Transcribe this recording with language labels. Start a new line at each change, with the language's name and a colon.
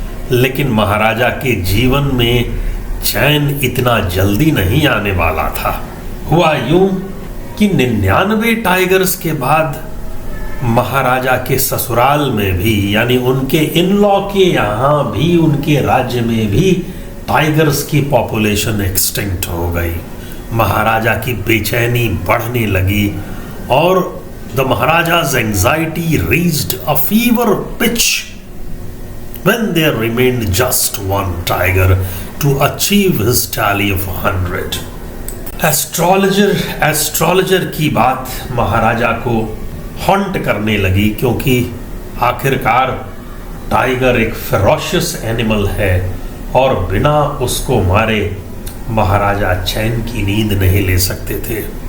Hindi: लेकिन महाराजा के जीवन में चैन इतना जल्दी नहीं आने वाला था। हुआ यूं कि 99 टाइगर्स के बाद महाराजा के ससुराल में भी, यानी उनके इन लॉ के यहाँ भी, उनके राज्य में भी टाइगर्स की पॉपुलेशन एक्सटिंक्ट हो गई। महाराजा की बेचैनी बढ़ने लगी और
English: The maharaja's anxiety reached a fever pitch when there remained just one tiger to achieve his tally of 100.
Hindi: Astrologer की बात महाराजा को हॉन्ट करने लगी, क्योंकि आखिरकार टाइगर एक फेरोशियस एनिमल है और बिना उसको मारे महाराजा चैन की नींद नहीं ले सकते थे।